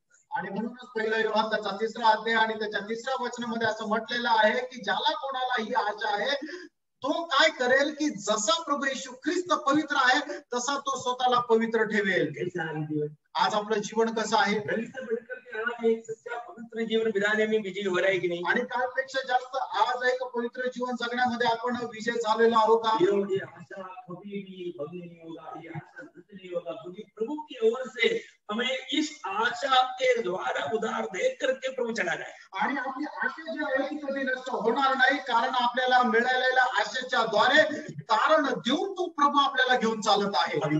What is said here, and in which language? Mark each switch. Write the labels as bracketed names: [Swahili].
[Marathi] आणि म्हणूनच पहिला योहान त्याचा 3रा अध्याय आणि त्याच्या 3ऱ्या वचनामध्ये असं म्हटलेलं आहे की ज्याला कोणाला ही आशा आहे तो काय करेल की जसा प्रभू येशू ख्रिस्त पवित्र आहे तसा तो स्वतःला पवित्र ठेवेल. आज आपलं जीवन कसं आहे? [Hindi] एक सच्चा पवित्र जीवन बिताने में विजय हो रहा है कि नहीं? [Marathi] आणि त्यापेक्षा जास्त आज एक पवित्र जीवन जगण्यामध्ये आपण विजय झालेलो आहोत का? [Hindi] ये आशा कभी भी भंग नहीं होगा, ये आशा नष्ट नहीं होगा, क्योंकि प्रभु की ओर से हमें इस आशा के द्वारा उधार दे करके प्रभु चला रहा है. [Marathi] आणि आपली आशा जी आहे ती कधी नष्ट होणार नाही कारण आपल्याला मिळालेल्या आशेच्या द्वारे कारण देऊन तो प्रभू आपल्याला घेऊन चालत आहे.